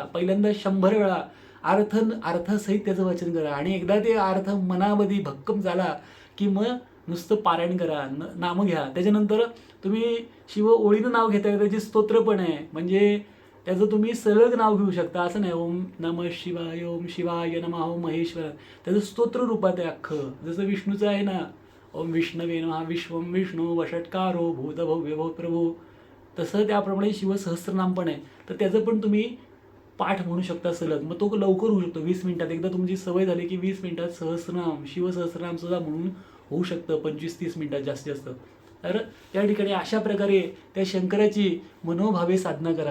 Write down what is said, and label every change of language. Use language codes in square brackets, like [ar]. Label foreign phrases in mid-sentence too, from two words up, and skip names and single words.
[mr] पहिल्यांदा 100 वेळा अर्थसहित त्याचं वाचन करा. आणि एकदा ते अर्थ मनामध्ये भक्कम झाला की मग नुसतं पारायण करा, नामं घ्या. त्याच्यानंतर तुम्ही शिव ओळीनं नाव घेता, त्याची स्तोत्र पण आहे. म्हणजे त्याचं तुम्ही सलग नाव घेऊ शकता, असं नाही [sa] ओम नमः शिवाय, ओम शिवाय नमः, ओम महेश्वर. [mr] त्याचं स्तोत्र रूपात आहे अख्खं. जसं विष्णूचं आहे ना, [sa] ओम विष्णवे नमः, विश्वम विष्णू वषटकारो भूतभव्य भव प्रभू, [mr] तसं त्याप्रमाणे शिवसहस्रनाम पण आहे. तर त्याचं पण तुम्ही पाठ म्हणू शकता सलग. मग तो लवकर होऊ शकतो 20 मिनिटात. एकदा तुमची सवय झाली की 20 मिनिटात सहस्रनाम, शिवसहस्रनाम सुद्धा म्हणून होऊ शकतं 25-30 मिनिटात जास्तीत जास्त. तर त्या ठिकाणी अशा प्रकारे त्या शंकराची मनोभावे साधना करा.